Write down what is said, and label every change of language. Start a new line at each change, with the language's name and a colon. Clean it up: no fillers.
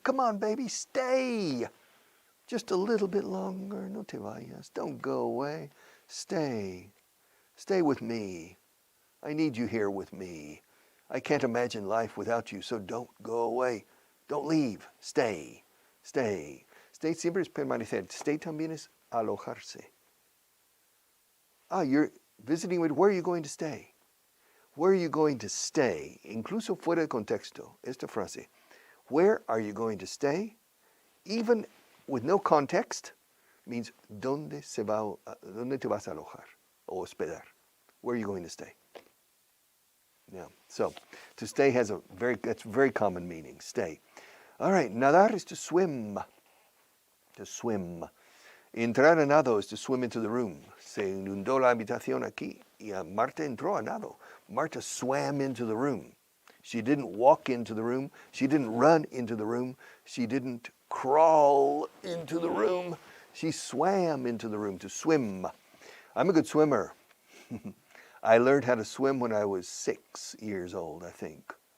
English: Come on, baby, stay. Just a little bit longer.
Spanish: No te vayas.
English: Don't go away. Stay. Stay with me. I need you here with me. I can't imagine life without you, so don't go away. Don't leave. Stay. Stay.
Spanish: Stay siempre es permanecer. Stay también es alojarse.
English: You're visiting with, where are you going to stay? Where are you going to stay?
Spanish: Incluso fuera de contexto, esta frase.
English: Where are you going to stay? Even with no context, means
Spanish: ¿dónde te vas a alojar o hospedar?
English: Where are you going to stay? Yeah. So to stay has that's very common meaning, stay. All right, nadar is to swim. To swim.
Spanish: Entrar a nado
English: is to swim into the room.
Spanish: Se inundó la habitación aquí. Y Marta entró a nado.
English: Marta swam into the room. She didn't walk into the room. She didn't run into the room. She didn't crawl into the room. She swam into the room, to swim. I'm a good swimmer. I learned how to swim when I was 6 years old, I think.